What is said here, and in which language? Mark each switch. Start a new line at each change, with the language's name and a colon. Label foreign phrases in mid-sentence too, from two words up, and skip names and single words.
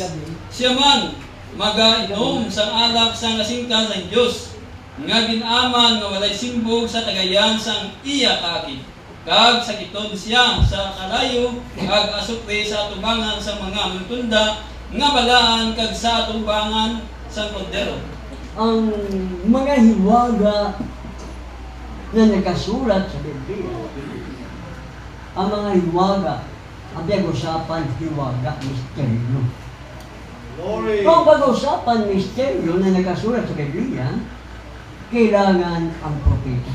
Hiligaynon: Siya man magainom sang alak sang nasingka sa Dios, nga ginaman nga walay simbog sa tagayan sang iya kakid. Kag sakiton siya sa kalayo kag asupre sa atubangan sa mga manutunda nga balaan kag sa atubangan sa kordero.
Filipino: Ang mga hiwaga na nakasulat sa Biblia, ang mga hiwaga, ang pinag-usapan hiwaga, misteryo. Glory. Kung pag-usapan misteryo na nakasulat sa Biblia, kailangan ang propeta.